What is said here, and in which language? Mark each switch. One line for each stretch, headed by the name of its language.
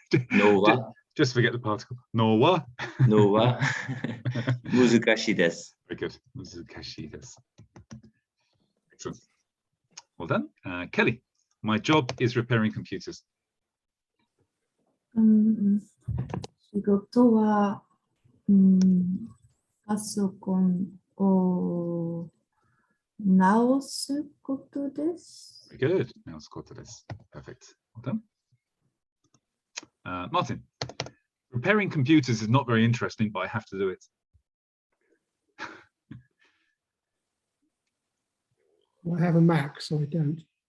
Japanese: No wa.
English: Just forget the particle. No wa.
Japanese: No wa. Muzukashii desu.
English: Very good.
Japanese: Muzukashii desu.
English: Excellent. Well done. Kelly, my job is repairing computers.
Japanese: 仕事は、パソコンを直すことです。
English: Very good.
Japanese: 直すことです。
English: Perfect. Well done. Martin, repairing computers is not very interesting, but I have to do it. I have a Mac, so I don't.